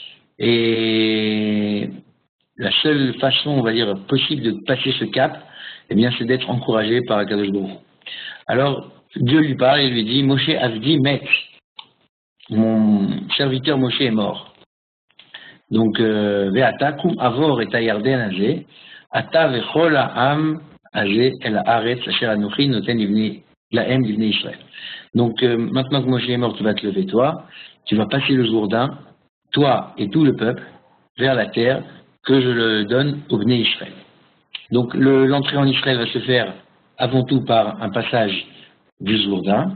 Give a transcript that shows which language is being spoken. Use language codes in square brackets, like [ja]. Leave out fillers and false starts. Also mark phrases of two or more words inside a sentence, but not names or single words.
[fr] Et la seule façon, on va dire, possible de passer ce cap, eh bien, c'est d'être encouragé par Akadosh Baruch Hu. Alors, Dieu lui parle et lui dit, [he] משה עבדי מת, [fr] mon serviteur Moshe est mort. Donc, [he] ועתה קום עבור את הירדן הזה אתה וכל העם הזה אל הארץ אשר אנכי נותן להם לבני ישראל. [fr] Donc, maintenant que Moshe est mort, tu vas te lever, toi, tu vas passer le Jourdain, toi et tout le peuple, vers la terre que je le donne au Bnei Israël. Donc, l'entrée en Israël va se faire avant tout par un passage du Jourdain.